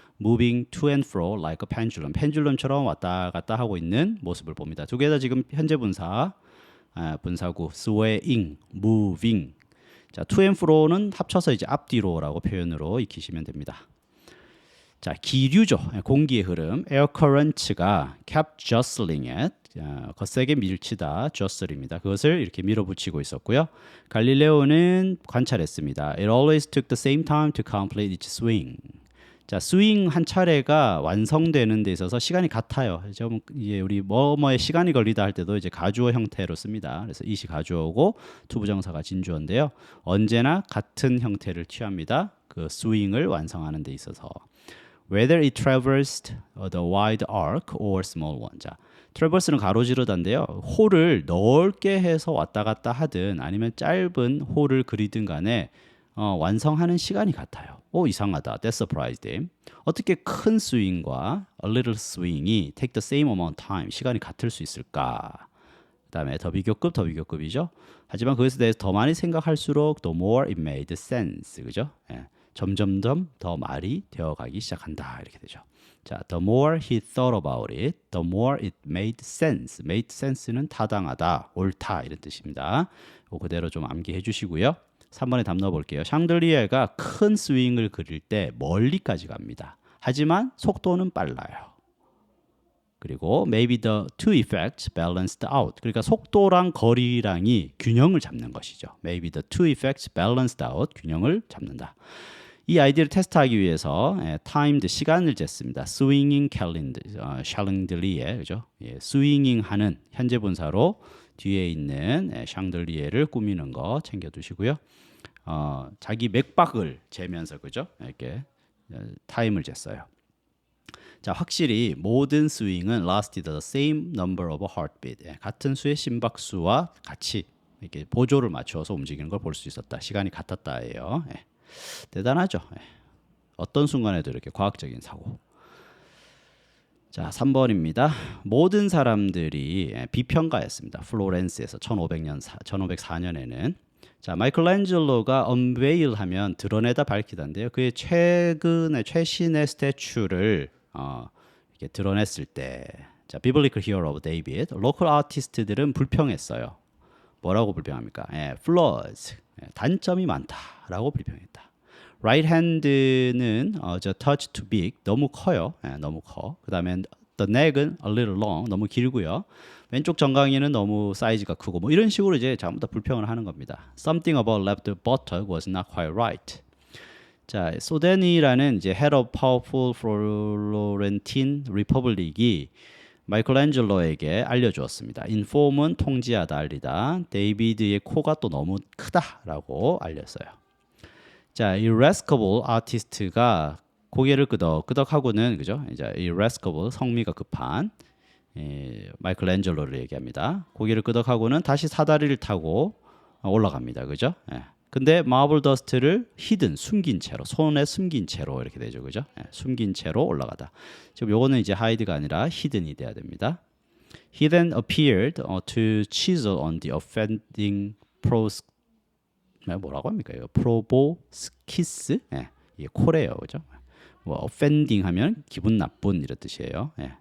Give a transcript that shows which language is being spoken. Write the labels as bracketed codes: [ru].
[en] moving to and fro like a pendulum, [ko] 펜줄럼처럼 왔다 갔다 하고 있는 모습을 봅니다. 두 개 다 지금 현재 분사, 분사구 swaying, moving. 자, to and fro는 합쳐서 이제 앞뒤로라고 표현으로 익히시면 됩니다. 자, 기류죠. 공기의 흐름. [en] air currents가 kept jostling it. [ko] 거세게 밀치다. jostle입니다. 그것을 이렇게 밀어붙이고 있었고요. 갈릴레오는 관찰했습니다. [en] It always took the same time to complete each swing. [ko] 자, 스윙 한 차례가 완성되는 데 있어서 시간이 같아요. 이제 우리 뭐뭐에 시간이 걸리다 할 때도 이제 가주어 형태로 씁니다. 그래서 이시 가주어고 투부정사가 진주어인데요. 언제나 같은 형태를 취합니다. 그 스윙을 완성하는 데 있어서. [en] Whether it traversed the wide arc or small one. [ko] 자, traverse는 가로지르다인데요. 홀을 넓게 해서 왔다 갔다 하든 아니면 짧은 홀을 그리든 간에 완성하는 시간이 같아요. 이상하다. [en] That surprised him. [ko] 어떻게 큰 스윙과 [en] a little swing이 take the same amount of time, [ko] 시간이 같을 수 있을까? 그 다음에 더 비교급이죠. 하지만 그것에 대해서 더 많이 생각할수록 [en] the more it made sense. [ko] 그죠? 점점점 더 말이 되어가기 시작한다. 이렇게 되죠. [en] 자, the more he thought about it, the more it made sense. [ko] made sense는 타당하다, 옳다 이런 뜻입니다. 그대로 좀 암기해 주시고요. 3번에 답 넣어볼게요. 샹들리에가 큰 스윙을 그릴 때 멀리까지 갑니다. 하지만 속도는 빨라요. [en] 그리고 maybe the two effects balanced out. [ko] 그러니까 속도랑 거리랑이 균형을 잡는 것이죠. [en] Maybe the two effects balanced out. [ko] 균형을 잡는다. 이 아이디어를 테스트하기 위해서 timed 시간을 쟀습니다. [en] swinging calendar, [ko] 샹들리에 그죠? 예, swinging 하는 현재 분사로 뒤에 있는 샹들리에를 꾸미는 거 챙겨두시고요. 자기 맥박을 재면서 그죠? 이렇게 타임을 쟀어요. 자, 확실히 모든 스윙은 [en] lasted the same number of heartbeat. [ko] 같은 수의 심박수와 같이 이렇게 보조를 맞추어서 움직이는 걸 볼 수 있었다. 시간이 같았다예요. 대단하죠. 어떤 순간에도 이렇게 과학적인 사고. 자, 3번입니다. 모든 사람들이 비평가였습니다. 플로렌스에서 1504년에는 자, 마이클앤젤로가 unveil 하면 드러내다 밝히다인데요. 그의 최신의 스태츄를 이렇게 드러냈을 때, 자, Biblical Hero of David, 로컬 아티스트들은 불평했어요. 뭐라고 불평합니까? flaws, 단점이 많다라고 불평했다. [en] Right hand는 the touch too big, [ko] 너무 커요. 너무 커. [en] 그다음에 the neck은 a little long, [ko] 너무 길고요. 왼쪽 정강이는 너무 사이즈가 크고 뭐 이런 식으로 이제 전부 다 불평을 하는 겁니다. [en] Something about left buttock was not quite right. [ko] 자, 소데니라는 이제 [en] head of powerful Florentine Republic [ko] 이 마이클앤젤로에게 알려주었습니다. inform은 통지하다, 알리다. 데이비드의 코가 또 너무 크다라고 알렸어요. 자, 이 irascible 아티스트가 고개를 끄덕끄덕하고는 그죠? 이제 irascible 성미가 급한 마이클앤젤로를 얘기합니다. 고개를 끄덕하고는 다시 사다리를 타고 올라갑니다. 그죠? 근데 마블 더스트를 히든 숨긴 채로 손에 숨긴 채로 이렇게 되죠. 그죠? 숨긴 채로 올라가다. 지금 요거는 이제 하이드가 아니라 히든이 돼야 됩니다. [en] He then appeared to chisel on the offending [ko] 뭐라고 합니까? 이거 프로보스키스? 이게 코레요. 그죠? 뭐 offending 하면 기분 나쁜 이런 뜻이에요.